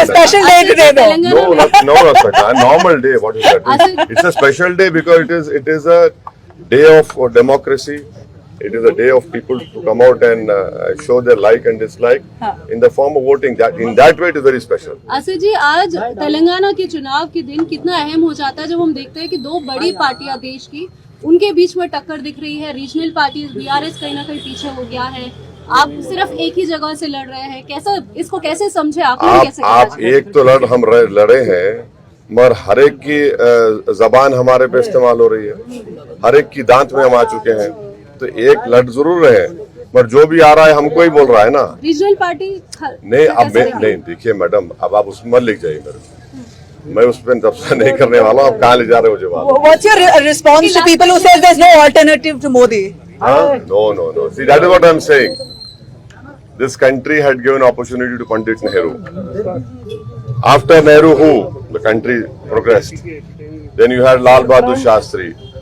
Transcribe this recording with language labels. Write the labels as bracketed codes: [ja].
[en] a special day today though. No, Saka. Normal day. What is that? It's a special day because it is a day of democracy. It is a day of people to come out and show their like and dislike in the form of voting. In that way, it is very special. [hi] Asif जी, आज तेलंगाना के चुनाव के दिन कितना अहम हो जाता है जब हम देखते हैं कि दो बड़ी पार्टियां देश की, उनके बीच में टक्कर दिख रही है। रीजनल पार्टी बीआरएस कहीं ना कहीं पीछे हो गया है, आप सिर्फ एक ही जगह से लड़ रहे हैं। कैसा, इसको कैसे समझे आप? आप एक तो हम लड़े हैं, मगर हर एक की जबान हमारे पे इस्तेमाल हो रही है, हर एक की दांत में हम आ चुके हैं। तो एक लड़ जरूर रहे हैं, पर जो भी आ रहा है हमको ही बोल रहा है ना। रीजनल पार्टी नहीं, अब नहीं, देखिए मैडम, अब आप उसमें लिख जाइए मेरे को, मैं उस पर तबसरा नहीं करने वाला हूँ। आप कहाँ ले जा रहे हो जवाब? [en] What's your response to people who says there's no alternative to Modi? No. See, that is what I'm saying. This country had given opportunity to Pandit Nehru. After Nehru, who? The country progressed. Then you had Lal Bahadur Shastri.